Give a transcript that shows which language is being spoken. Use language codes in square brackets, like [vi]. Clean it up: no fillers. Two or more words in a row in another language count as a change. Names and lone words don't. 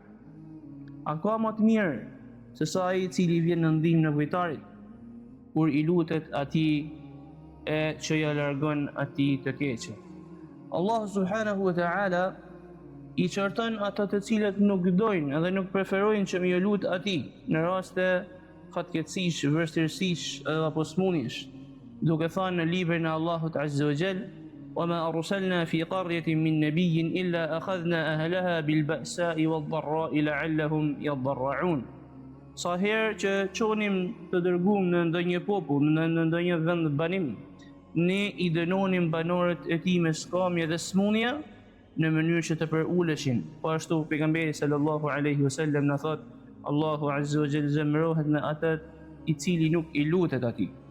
[sq] A ka më të mirë se sa ai I cili vjen në ndihmë nevojtarit kur I lutet atij e që ja largon atij të keqen. Allahu [ar] سبحانه وتعالى [sq] I qorton ata të cilët nuk dojnë edhe nuk preferojnë që më lut atij në raste fatkeqësish, vështirësish apo smundjesh, duke thënë në librin e Allahut [ar] عز وجل: وما أرسلنا في قرية من نبي إلا أخذنا أهلها بالبأساء والضراء لعلهم يضرعون. [sq] Sa herë që çonim të dërguam në ndonjë popull, në ndonjë vend banim, ne I dënonim banorët e tij me skamje dhe smundje në mënyrë që të përuleshin. Po ashtu pejgamberi [ar] صلى الله عليه وسلم [sq] na thot: Allahu [ar] عز وجل [sq] zemërohet me atë I cili nuk I lutet atij.